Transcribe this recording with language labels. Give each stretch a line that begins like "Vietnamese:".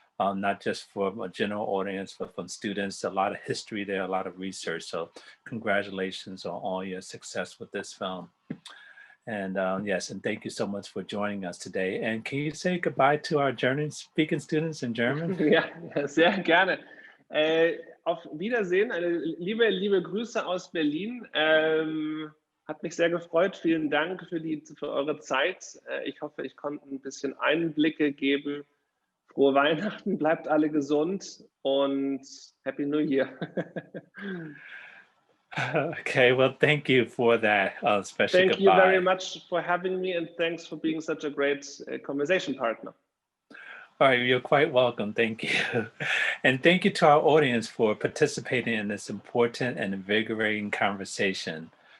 English: Not just for a general audience, but from students. A lot of history there, a lot of research. So congratulations on all your success with this film. And yes, and thank you so much for joining us today. And can you say goodbye to our German speaking students in German?
German: Ja, sehr gerne. Auf Wiedersehen, liebe Grüße aus Berlin. Hat mich sehr gefreut. Vielen Dank für eure Zeit. Ich hoffe, ich konnte ein bisschen Einblicke geben. Frohe Weihnachten, bleibt alle gesund, und
English: Happy New Year. Okay, well, thank you for that special Thank goodbye. you very much for having me, and thanks for being such a great conversation partner. All right, you're quite welcome. Thank you. And thank you to our audience for participating in this important and invigorating conversation.